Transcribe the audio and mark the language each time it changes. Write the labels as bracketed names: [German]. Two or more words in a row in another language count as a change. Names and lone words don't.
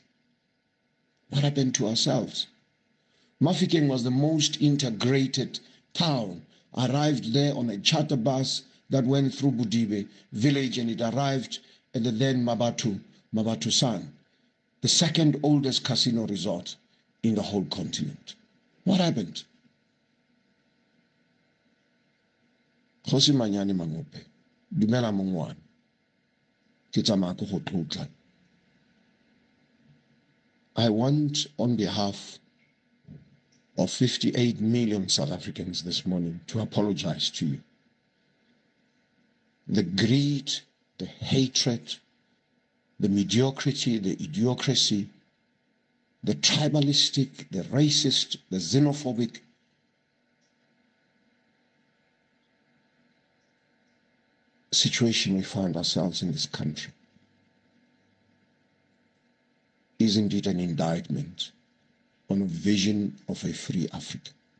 [English] What happened to ourselves? Mafikeng was the most integrated town. Arrived there on a charter bus that went through Budibe village, and it arrived at the then Mabatusan, the second oldest casino resort in the whole continent. What happened? [Tswana] Kgosi Manyane Mangope, dumela mongwana, ke tsamaya go go tlotla. [English] I want, on behalf of 58 million South Africans this morning, to apologize to you. The greed, the hatred, the mediocrity, the idiocracy, the tribalistic, the racist, the xenophobic, situation we find ourselves in this country is indeed an indictment on a vision of a free Africa.